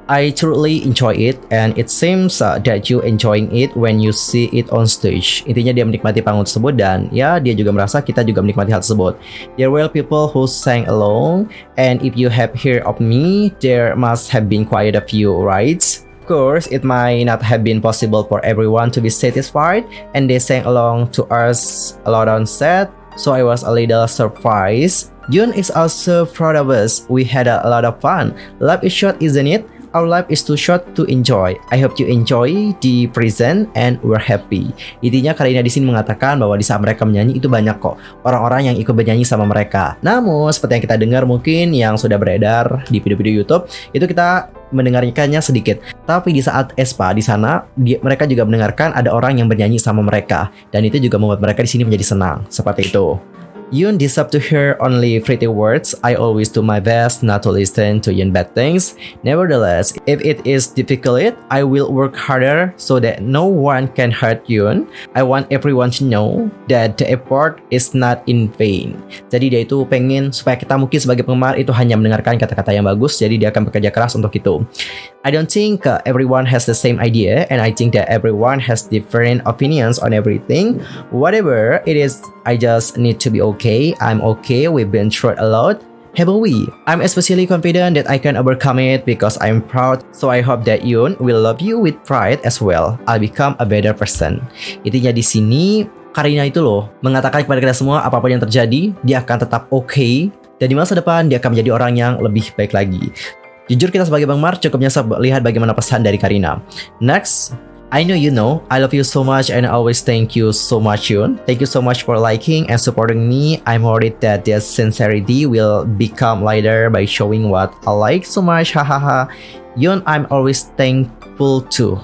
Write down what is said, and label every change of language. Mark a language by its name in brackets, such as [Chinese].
[English] I truly enjoy it and it seems that you enjoying it when you see it on stage. [Indonesian] Intinya dia menikmati panggung tersebut dan ya dia juga merasa kita juga menikmati hal tersebut. [English] There were people who sang along and if you have heard of me, there must have been quite a few, right? Of course, it might not have been possible for everyone to be satisfied and they sang along to us a lot on set, so I was a little surprised. Yoon is also proud of us. We had a lot of fun. Life is short, isn't it? Our life is too short to enjoy. I hope you enjoy the present and we're happy. [Indonesian] Intinya Karina di sini mengatakan bahwa di saat mereka menyanyi itu banyak kok orang-orang yang ikut bernyanyi sama mereka. Namun seperti yang kita dengar mungkin yang sudah beredar di video-video YouTube itu kita mendengarkannya sedikit. Tapi di saat aespa di sana mereka juga mendengarkan ada orang yang bernyanyi sama mereka dan itu juga membuat mereka di sini menjadi senang. Seperti itu. [English] Yoon deserve to hear only pretty words. I always do my best not to listen to Yoon bad things. Nevertheless, if it is difficult, I will work harder so that no one can hurt Yoon. I want everyone to know that the effort is not in vain. [Indonesian] Jadi dia itu pengen supaya kita mungkin sebagai penggemar itu hanya mendengarkan kata-kata yang bagus. Jadi dia akan bekerja keras untuk itu. [English] I don't think everyone has the same idea and I think that everyone has different opinions on everything. Whatever it is, I just need to be okay. I'm okay. We've been through a lot, haven't we? I'm especially confident that I can overcome it because I'm proud. So I hope that Yoon will love you with pride as well. I'll become a better person. [Indonesian] Intinya di sini Karina itu loh mengatakan kepada kita semua apapun yang terjadi, dia akan tetap okay. Dan di masa depan dia akan menjadi orang yang lebih baik lagi. Jujur kita sebagai Bang Mar cukupnya lihat bagaimana pesan dari Karina. [English] Next, I know you know, I love you so much and I always thank you so much, Yoon. Thank you so much for liking and supporting me. I'm worried that this sincerity will become lighter by showing what I like so much. Hahaha. Yoon, I'm always thankful too.